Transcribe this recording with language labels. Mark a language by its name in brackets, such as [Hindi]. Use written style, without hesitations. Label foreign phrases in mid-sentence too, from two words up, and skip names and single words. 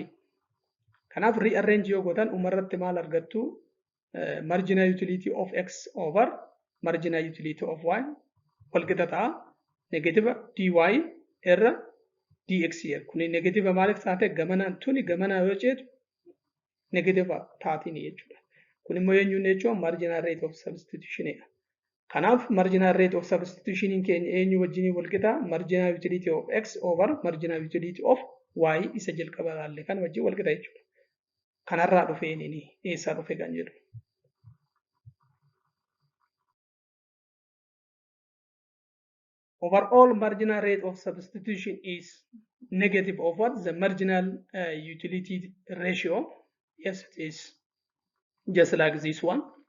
[Oromo] Kanaaf rearrange yoo gootan umarratti maal argattu [English] marginal utility of x over marginal utility of y [Oromo] wal qixa ta'a [English] negative dy [Oromo] irra dx yer. Kuni negative maaliif taate gamanaan tuni gamanaa yoo ceetu negative taatini jechuudha. Kun immoo eenyuun jechuun [English] marginal rate of substitution. [Oromo] Kanaaf [English] marginal rate of substitution [Oromo] in keenya eenyu wajjin wal qixa [English] marginal utility of x over marginal utility of y [Oromo] isa jalqaba laalle kan wajjin wal qixa jechuudha. Kanarraa dhufee inni eessaa dhufe kan jedhu. [English] Overall marginal rate of substitution is negative of what? The marginal utility ratio. Yes, it is just like this one.